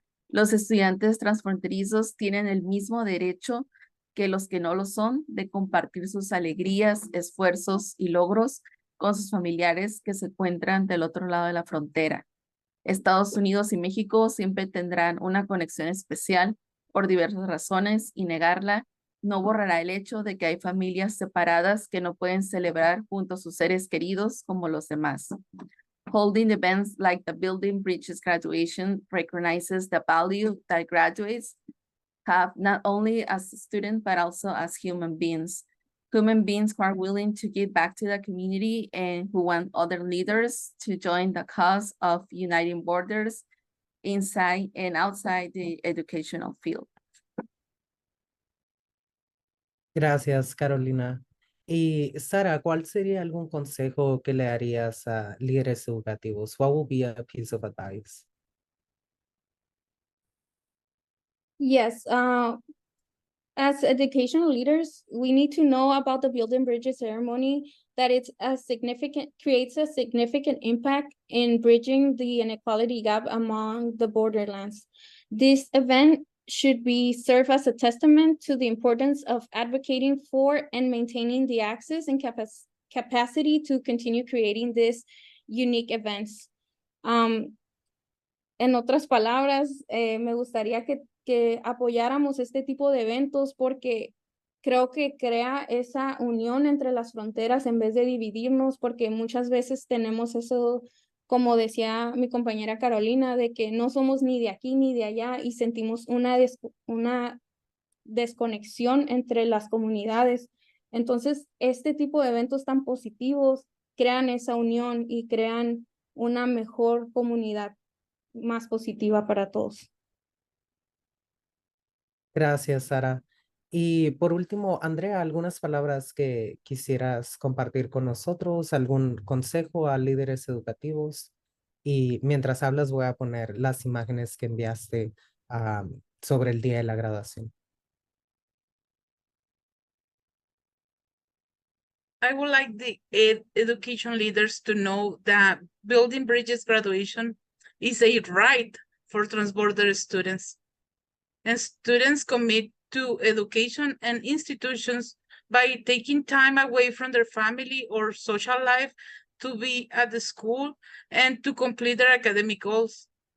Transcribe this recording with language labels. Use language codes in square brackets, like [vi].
[es] Los estudiantes transfronterizos tienen el mismo derecho que los que no lo son de compartir sus alegrías, esfuerzos y logros con sus familiares que se encuentran del otro lado de la frontera. Estados Unidos y México siempre tendrán una conexión especial por diversas razones y negarla no borrará el hecho de que hay familias separadas que no pueden celebrar junto a sus seres queridos como los demás. [en] Holding events like the Building Bridges graduation recognizes the value that graduates have not only as students but also as human beings. Human beings who are willing to give back to the community and who want other leaders to join the cause of uniting borders inside and outside the educational field. [es] Gracias, Carolina. Y Sara, ¿cuál sería algún consejo que le darías a líderes educativos? [en] What would be a piece of advice? Yes, as educational leaders, we need to know about the Building Bridges ceremony, that creates a significant impact in bridging the inequality gap among the borderlands. This event should serve as a testament to the importance of advocating for and maintaining the access and capacity to continue creating these unique events. [es] En otras palabras, me gustaría que apoyáramos este tipo de eventos porque creo que crea esa unión entre las fronteras en vez de dividirnos, porque muchas veces tenemos eso, como decía mi compañera Carolina, de que no somos ni de aquí ni de allá y sentimos una desconexión entre las comunidades. Entonces, este tipo de eventos tan positivos crean esa unión y crean una mejor comunidad más positiva para todos. Gracias, Sara. Y por último, Andrea, algunas palabras que quisieras compartir con nosotros, algún consejo a líderes educativos. Y mientras hablas, voy a poner las imágenes que enviaste sobre el día de la graduación. [en] I would like the education leaders to know that Building Bridges graduation is a right for transborder students. And students commit to education and institutions by taking time away from their family or social life to be at the school and to complete their academic goals.